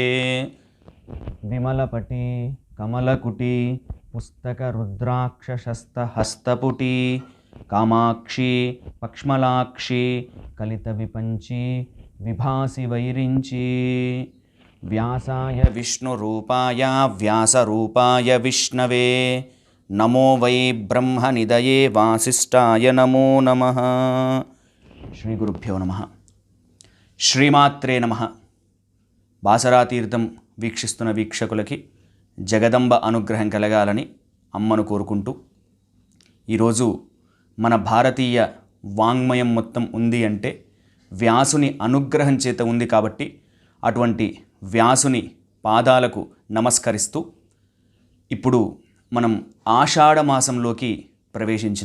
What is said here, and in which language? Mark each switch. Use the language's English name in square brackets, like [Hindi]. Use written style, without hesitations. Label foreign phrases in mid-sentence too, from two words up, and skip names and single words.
[Sanskrit] विमलपटी कमलकुटी पुस्तकरुद्राक्षशस्तहस्तपुटी कामाक्षी पक्ष्मलाक्षी कलितविपञ्ची विभासि वैरिञ्ची। व्यासाय विष्णुरूपाय व्यासरूपाय विष्णवे नमो वै ब्रह्मनिधये वासिष्ठाय नमो नमः। శ్రీగురుభ్యో నమః. శ్రీమాత్రే నమః. [Telugu] బాసరాతీర్థం వీక్షిస్తున్న వీక్షకులకి జగదంబ అనుగ్రహం కలగాలని అమ్మను కోరుకుంటూ, ఈరోజు మన భారతీయ వాంగ్మయం మొత్తం ఉంది అంటే వ్యాసుని అనుగ్రహం చేత ఉంది కాబట్టి అటువంటి వ్యాసుని పాదాలకు నమస్కరిస్తూ ఇప్పుడు మనం ఆషాఢ మాసంలోకి ప్రవేశించినాం.